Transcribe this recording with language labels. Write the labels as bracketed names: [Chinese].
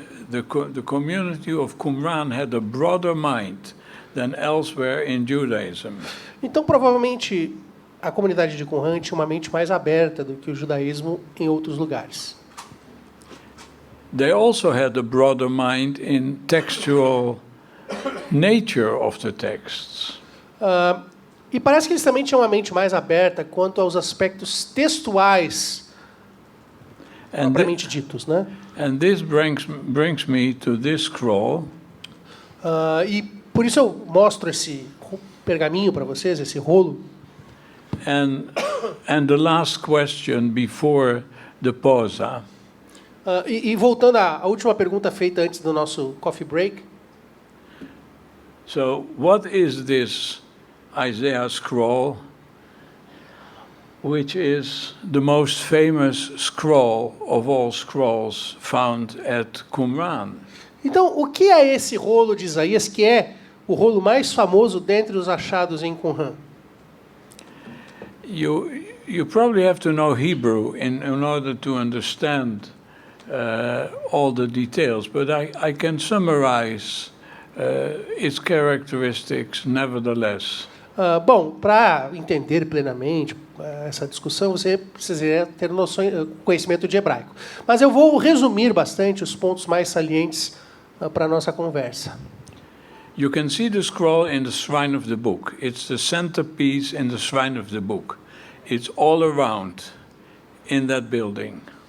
[English] The community of Qumran had a broader mind than elsewhere in Judaism. [Portuguese] Então, provavelmente, a comunidade de Qumran tinha uma mente mais aberta do que o judaísmo em outros lugares. [English] They also had a broader mind in textual nature of the texts. [Portuguese] E parece que eles também tinham uma mente mais aberta quanto aos aspectos textuais propriamente ditos, né? [English] And this brings me to this scroll. [Portuguese] E por isso eu mostro esse pergaminho para vocês, esse rolo. [English] And the last question before the pause. [Portuguese] E voltando à última pergunta feita antes do nosso coffee break. [English] So, what is this Isaiah scroll, which is the most famous scroll of all scrolls found at Qumran? [Portuguese] Então, o que é esse rolo de Isaías, que é o rolo mais famoso dentre os achados em Qumran? [English] You probably have to know Hebrew in order to understand all the details, but I can summarize its characteristics nevertheless. [Portuguese] Bom, para entender plenamente essa discussão, você precisaria ter conhecimento de hebraico. Mas eu vou resumir bastante os pontos mais salientes para a nossa conversa. [English] You can see the scroll in the shrine of the book. It's the centerpiece in the shrine of the book. It's all around in that building.